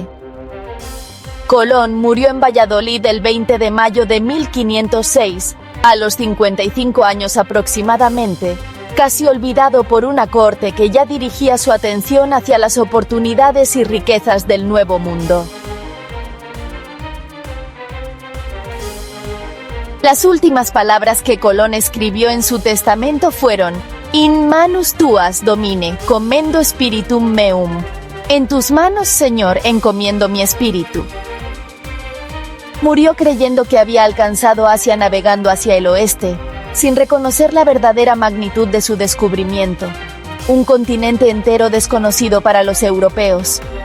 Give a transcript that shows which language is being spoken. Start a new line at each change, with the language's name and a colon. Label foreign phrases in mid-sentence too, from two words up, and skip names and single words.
Spanish: Colón murió en Valladolid el 20 de mayo de 1506, a los 55 años aproximadamente, casi olvidado por una corte que ya dirigía su atención hacia las oportunidades y riquezas del Nuevo Mundo. Las últimas palabras que Colón escribió en su testamento fueron:
Latin: In manus tuas, Domine, commendo spiritum meum.
Spanish: En tus manos, Señor, encomiendo mi espíritu. Murió creyendo que había alcanzado Asia navegando hacia el oeste, sin reconocer la verdadera magnitud de su descubrimiento. Un continente entero desconocido para los europeos.